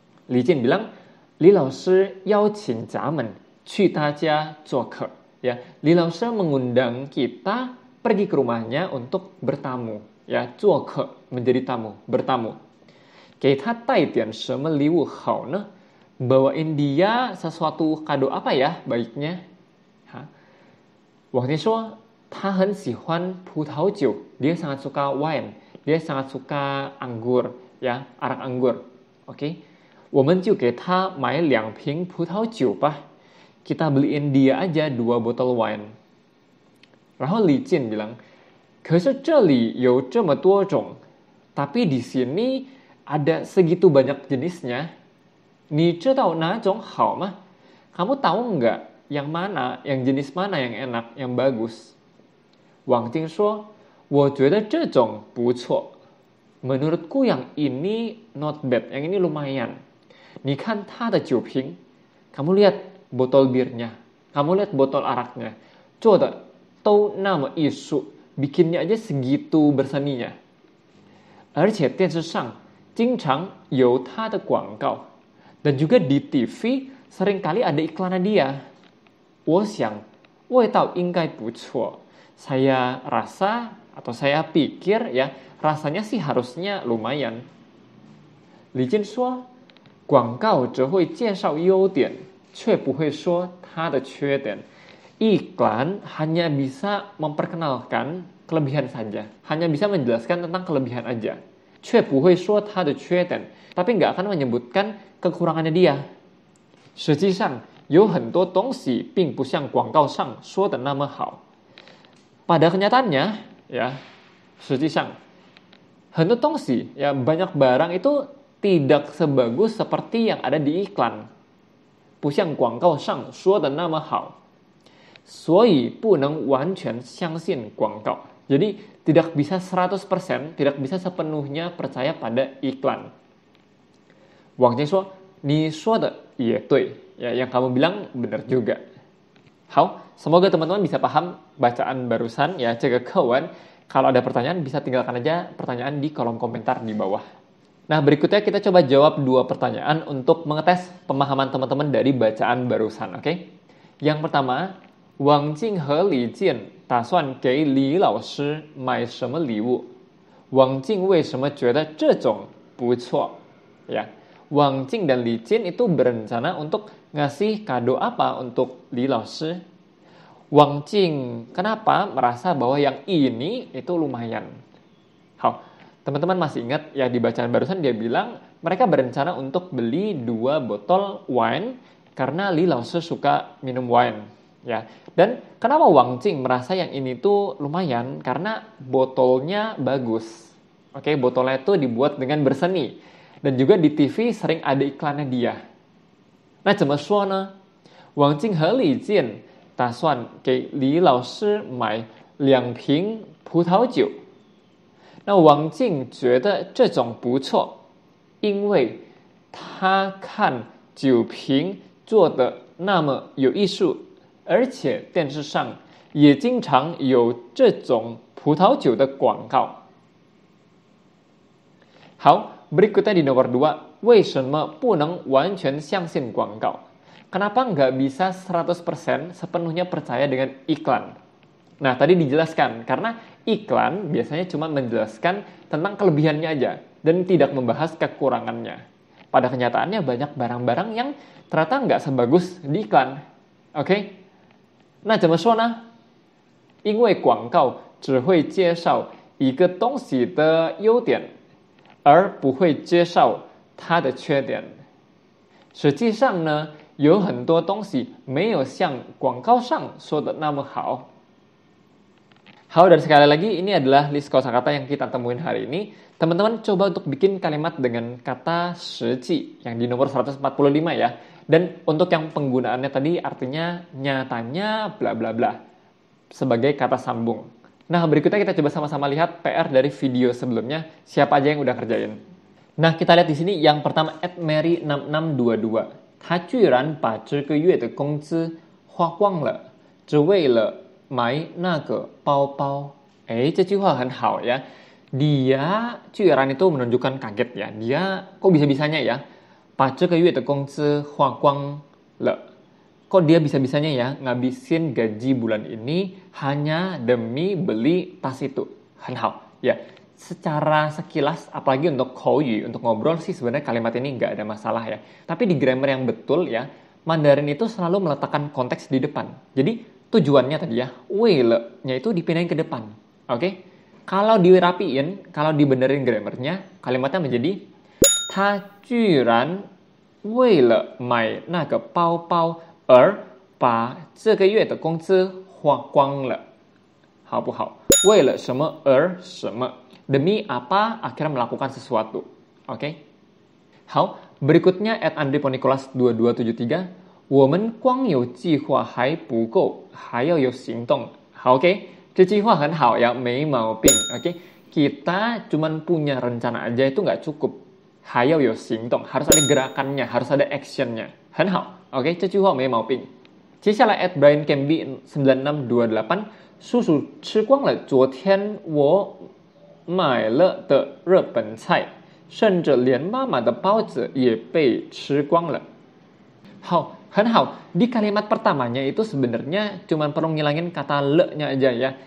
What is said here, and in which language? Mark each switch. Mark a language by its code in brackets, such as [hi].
[id] Li Jin bilang, [zh] Li Lao Shi yao qin咱们去他家做客. [id] Ya, Li Lao Shi mengundang kita pergi ke rumahnya untuk bertamu. Ya, [zh] 做客 [id] menjadi tamu, bertamu. [zh] 给他带点什么礼物好呢? [id] Bawain dia sesuatu kado apa ya baiknya? Wang Jin [zh] 说他很喜欢葡萄酒, [id] dia sangat suka wine, dia sangat suka anggur, ya, arak anggur. Oke. [zh] 我们就给他买2瓶葡萄酒吧. [id] Kita beliin dia aja 2 botol wine. [zh] 然后李健 [id] bilang, [zh] 可是这里有这么多种, [id] tapi di sini ada segitu banyak jenisnya. [zh] 你知道哪种好吗? [id] Kamu tahu nggak yang mana, yang jenis mana yang enak, yang bagus? [zh] Wang Jing 说，我觉得这种不错. [id] Menurutku yang ini [en] not bad, [id] yang ini lumayan. [zh] 你看它的酒瓶, [id] kamu lihat botol birnya, kamu lihat botol araknya, [zh] 做的都那么艺术, [id] bikinnya aja segitu berseninya. [zh] 而且电视上经常有它的广告, [id] dan juga di TV seringkali ada iklannya dia. [zh] 我想味道应该不错. [id] Saya rasa atau saya pikir ya rasanya sih harusnya lumayan. [zh] Li Jin 说，广告只会介绍优点，却不会说它的缺点. [id] Iklan hanya bisa memperkenalkan kelebihan saja, hanya bisa menjelaskan tentang kelebihan aja. [zh] 却不会说它的缺点, [id] tapi nggak akan menyebutkan kekurangannya dia. [zh] 实际上有很多东西并不像广告上说的那么好. [id] Pada kenyataannya, ya, [zh] 实际上很多东西, [id] ya, banyak barang itu tidak sebagus seperti yang ada di iklan. [zh] 不像广告上说的那么好.所以不能完全相信广告. [id] Jadi tidak bisa 100%, tidak bisa sepenuhnya percaya pada iklan. [zh] Wang Jing 说，你说的也对. [id] Ya, yang kamu bilang benar juga. [zh] 好, [id] semoga teman-teman bisa paham bacaan barusan ya, [zh] 这个课文. [id] Kalau ada pertanyaan bisa tinggalkan aja pertanyaan di kolom komentar di bawah. Nah, berikutnya kita coba jawab 2 pertanyaan untuk mengetes pemahaman teman-teman dari bacaan barusan, oke? Yang pertama, [zh] Wang Jing和李健打算给李老师买什么礼物? Wang Jing 为什么觉得这种不错? [id] Ya, Wang Jing dan Li Jin itu berencana untuk ngasih kado apa untuk Li Lao Shi? Wang Jing kenapa merasa bahwa yang ini itu lumayan? Hao, teman-teman masih ingat ya di bacaan barusan dia bilang mereka berencana untuk beli 2 botol wine karena Li Lao Shi suka minum wine. Ya, dan kenapa Wang Jing merasa yang ini tuh lumayan? Karena botolnya bagus. Oke, botolnya itu dibuat dengan berseni. Dan juga di TV sering ada iklannya dia. [zh] Nah, 怎么说呢? Wang Jing 和李健打算给李老师买2瓶葡萄酒. 那王静觉得这种不错，因为他看酒瓶做的那么有艺术。而且电视上也经常有这种葡萄酒的广告. 好, [id] berikutnya di nomor 2, [zh] 为什么不能完全相信广告? [id] Kenapa nggak bisa 100% sepenuhnya percaya dengan iklan? Nah, tadi dijelaskan, karena iklan biasanya cuma menjelaskan tentang kelebihannya aja, dan tidak membahas kekurangannya. Pada kenyataannya banyak barang-barang yang ternyata nggak sebagus di iklan. Oke? [zh] 那怎么说呢？因为广告只会介绍一个东西的优点，而不会介绍它的缺点。实际上呢，有很多东西没有像广告上说的那么好。好, [id] dan sekali lagi ini adalah list kosakata yang kita temuin hari ini. Teman-teman coba untuk bikin kalimat dengan kata 实际 yang di nomor 145 ya. Dan untuk yang penggunaannya tadi artinya nyatanya bla bla bla sebagai kata sambung. Nah, berikutnya kita coba sama-sama lihat PR dari video sebelumnya, siapa aja yang udah kerjain. Nah, kita lihat di sini yang pertama @mary6622. [zh] 他居然把这个月的工资花光了，只为了买那个包包。这句话很好 [id] ya. Dia 居然 itu menunjukkan kaget ya. Dia kok bisa-bisanya ya? [zh] 把这个月的工资花光了。 [id] Kok dia bisa-bisanya ya ngabisin gaji bulan ini hanya demi beli tas itu. [zh] 很好 [id] ya. Secara sekilas, apalagi untuk口语, untuk ngobrol sih sebenarnya kalimat ini nggak ada masalah ya. Tapi di grammar yang betul ya, Mandarin itu selalu meletakkan konteks di depan. Jadi tujuannya tadi ya, [zh] 为了 [id] nya itu dipindahin ke depan. Oke? Kalau dirapiin, kalau dibenerin grammarnya, kalimatnya menjadi [zh] 他居然为了买那个包包而把这个月的工资花光了。好不好？为了什么而什么。 [id] Demi apa akhirnya melakukan sesuatu. Oke? [zh] 好, [id] berikutnya @andriponicolas2273. [zh] 我们光有计划还不够，还要有行动。好, [id] oke? [zh] 这句话很好ya, 没毛病. [id] Oke? Kita cuman punya rencana aja itu nggak cukup. [zh] 还要有行动, [id] harus ada gerakannya, harus ada actionnya. [zh] 很好. [id] Oke? [zh] 这句话没毛病. 接下来@briancamby9628. 叔叔吃光了昨天我买了的日本菜，甚至连妈妈的包子也被吃光了。好, 很好. [id] Di kalimat pertamanya itu sebenarnya cuma perlu ngilangin kata le-nya aja ya.